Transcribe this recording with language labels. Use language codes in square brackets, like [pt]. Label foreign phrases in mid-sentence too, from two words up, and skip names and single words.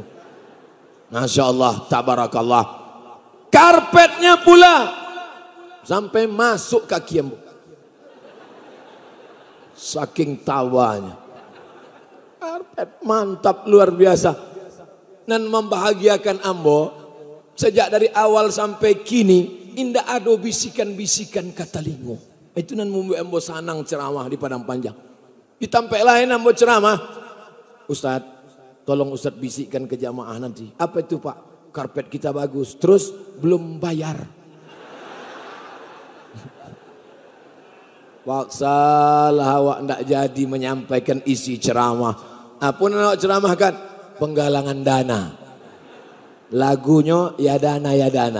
[ar] Masya Allah, tabarakallah. [id] Karpetnya pula sampai masuk kaki ambo. Saking tawanya. Karpet mantap luar biasa. Dan membahagiakan ambo. Sejak dari awal sampai kini, indah ada bisikan-bisikan kata lingo. [min] Itu nan membuat ambo sanang ceramah di Padang Panjang. [id] Di tempat lain ambo ceramah, Ustaz, tolong Ustaz bisikkan ke jamaah nanti. Apa itu Pak? Karpet kita bagus. Terus belum bayar. [min] Paksalah awak ndak jadi menyampaikan isi ceramah. [id] Apa yang awak ceramahkan? Penggalangan dana. Lagunya ya dana.